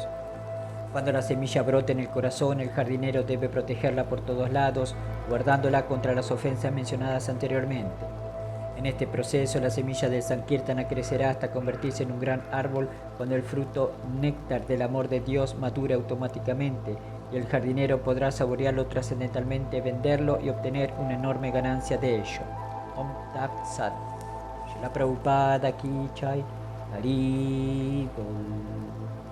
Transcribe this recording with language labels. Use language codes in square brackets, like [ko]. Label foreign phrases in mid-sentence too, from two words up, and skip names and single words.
[es] Cuando la semilla brote en el corazón, el jardinero debe protegerla por todos lados, guardándola contra las ofensas mencionadas anteriormente. En este proceso, la semilla del Sankirtana crecerá hasta convertirse en un gran árbol cuando el fruto néctar del amor de Dios madure automáticamente, y el jardinero podrá saborearlo trascendentalmente, venderlo y obtener una enorme ganancia de ello. [sa] ओं तत् सत्. [hi] श्रील प्रभुपाद की जय. [bn] হরি বোল.